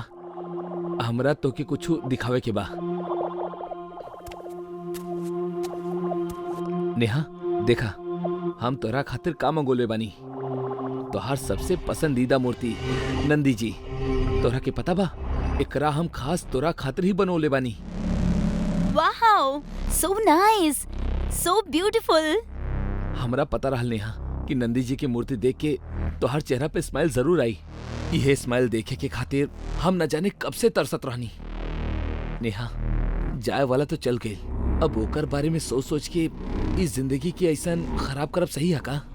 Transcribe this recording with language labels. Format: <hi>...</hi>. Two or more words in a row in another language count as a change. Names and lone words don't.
<bho>हमरा तो के कुछ दिखावे के बा। नेहा देखा, हम तोरा खातिर का मंगोले बानी। तोहार सबसे पसंदीदा मूर्ति नंदी जी। तोरा के पता बा एकरा हम खास तोरा खातिर ही बनोले बानी।</bho> <en>wow so nice, so beautiful.</en> <bho>हमरा पता रहल नेहा कि नंदी जी की मूर्ति देख के तोहार चेहरा पे स्माइल जरूर आई। यह स्माइल देखे के खातिर हम न जाने कब से तरसत रहनी। नेहा जाए वाला तो चल गई, अब ओकर बारे में सोच सोच के इस जिंदगी की ऐसा खराब करब सही है का?</bho>